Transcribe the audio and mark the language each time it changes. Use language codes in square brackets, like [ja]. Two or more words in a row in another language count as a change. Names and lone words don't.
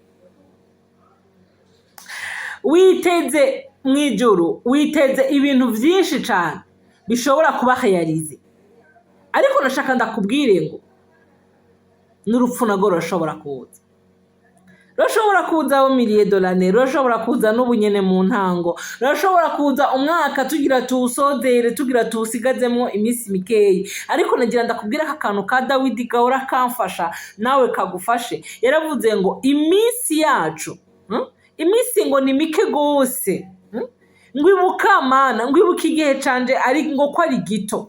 [rn] Witeze mwijuru, witeze ibintu vyinshi cane bishobora kuba réalisé. Ariko nashaka ndakubwire ngo n'urupfu nago rushobora kuza. Rushobora kuza [fr] au milieu de l'année, [rn] rushobora kuza n'ubunyene mu ntango, rushobora kuza umwaka tugira tuwusozere, tugira tuwusigazemo iminsi mikeyi. Ariko nagira ndakubwira aka kantu ka Dawidi gahora kamfasha nawe kagufashe. Yaravuze ngo iminsi yacu, iminsi ngo ni mike gose, ngwibuka Mana, ngwibuka igihe canje ari ngo ko ari gito.